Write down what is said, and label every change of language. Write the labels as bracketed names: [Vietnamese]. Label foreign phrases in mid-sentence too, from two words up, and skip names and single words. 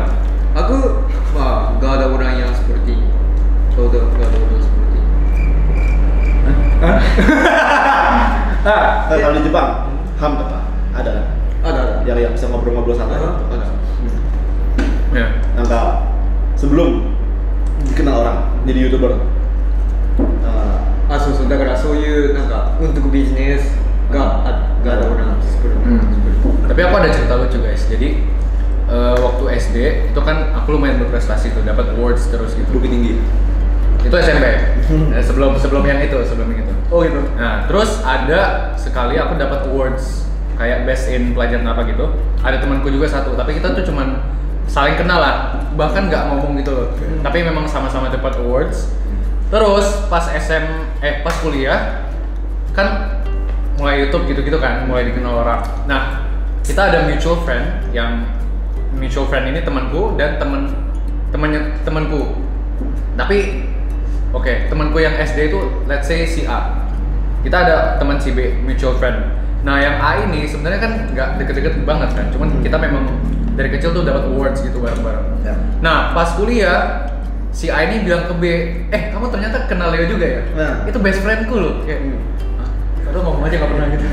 [Indonesian] Aku gak ada orang yang seperti gak ada orang seperti Kalau di Jepang, ham apa? Ada kan? Ada. Yang bisa ngobrol-ngobrol santai. Ada. Ya. Nah, sebelum dikenal orang jadi YouTuber. [Japanese] そうそう、だからそういうなんか [Indonesian] untuk bisnis [Japanese] が [Indonesian] ada orang seperti Tapi aku ada cerita lucu guys. Jadi waktu SD itu kan aku lumayan berprestasi tuh, dapat awards terus gitu. Bukit Tinggi. Itu SMP. sebelum yang itu. Oh gitu. Nah, terus ada sekali aku dapat awards kayak [English] best in [Indonesian] pelajaran apa gitu. Ada temanku juga satu, tapi kita tuh cuman saling kenal lah, bahkan nggak ngomong gitu loh. Tapi memang sama-sama dapat awards. Terus pas pas kuliah kan mulai YouTube gitu-gitu kan, mulai dikenal orang. Nah, kita ada [English] mutual friend [Indonesian] ini temanku dan temanku. Tapi temanku yang SD itu [English] let's say [Indonesian] si A. Kita ada teman si B, [English] mutual friend. [Indonesian] Nah, yang A ini sebenarnya kan nggak deket-deket banget kan, cuman kita memang dari kecil tuh dapat awards gitu bareng-bareng. Ya. Nah, pas kuliah si A ini bilang ke B, kamu ternyata kenal Leo juga ya? Nah. Itu [English] best friendku [Indonesian] loh. Kayak, aduh ngomong aja nggak pernah gitu.